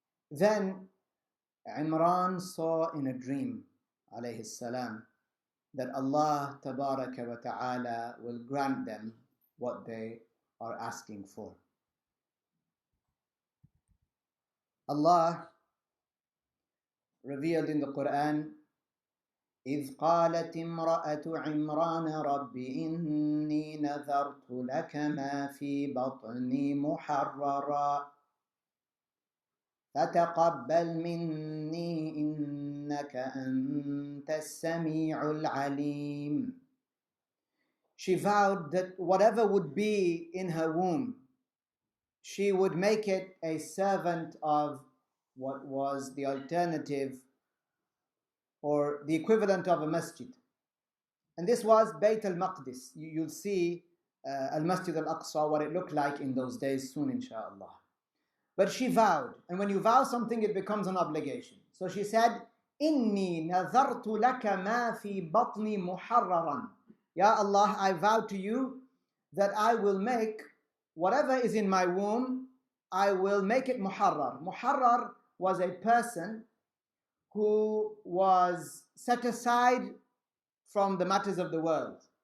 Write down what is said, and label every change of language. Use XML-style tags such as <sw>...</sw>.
<en>Then Imran saw in a dream, alayhi salam, that Allah Tabaraka wa Ta'ala will grant them what they are asking for. Allah revealed in the Qur'an,</en> <ar>إِذْ قَالَتِ امْرَأَةُ عِمْرَانَ رَبِّ إِنِّي نَذَرْتُ لَكَ مَا فِي بَطْنِي مُحَرَّرًا فَتَقَبَّلْ مِنِّي إِنَّكَ أَنْتَ السَّمِيعُ الْعَلِيمُ.</ar> <en>She vowed that whatever would be in her womb, she would make it a servant of what was the alternative or the equivalent of a masjid. And this was Bayt al-Maqdis. You'll see al-Masjid al-Aqsa, what it looked like in those days soon, inshallah. But she vowed, and when you vow something, it becomes an obligation. So she said,</en> <ar>إِنِّي نَذَرْتُ لَكَ مَا فِي بَطْنِي مُحَرَّرًا.</ar> <en>Ya Allah, I vow to you that I will make whatever is in my womb, I will make it muharrar. Muharrar was a person who was set aside from the matters of the world.</en>